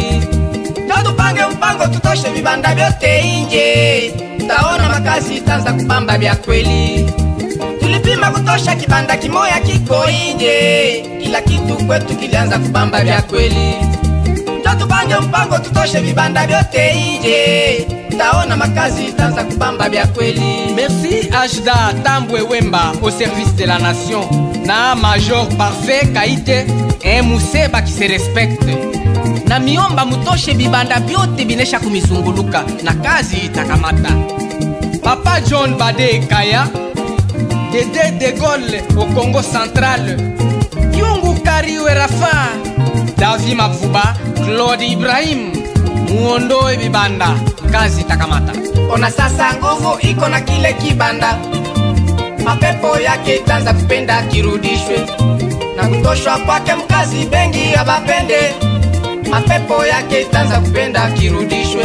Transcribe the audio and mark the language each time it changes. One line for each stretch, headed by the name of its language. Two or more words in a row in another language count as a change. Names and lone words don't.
Swahili: Ndio tupange mpango tutoshe vibanda vyote inje, taona makazi itaanza kubamba vya kweli. Tulipima kutosha kibanda kimoya kiko inje, kila kitu kwetu kilianza kubamba vya kweli. Ndio tupange mpango tutoshe vibanda vyote inje, taona makazi itaanza kubamba vya kweli.
French: Merci Ajda Tambwe Wemba au service de la nation, na Major Parfait Kaite, un museba qui se respecte.
Swahili: Na miomba mutoshe vibanda vyote binesha kumizunguluka na kazi itakamata.
French: Papa John Bade Kaya, Dede de Gaulle au Congo central,
Swahili: Kyungu Kariwe Rafa, Davi Mavuba, Claude Ibrahim, muondoe vibanda, kazi itakamata. Ona sasa nguvu iko na kile kibanda, mapepo yake itaanza kupenda kirudishwe, na kutoshwa kwake mkazi bengi abapende, mapepo yake itaanza kupenda kirudishwe.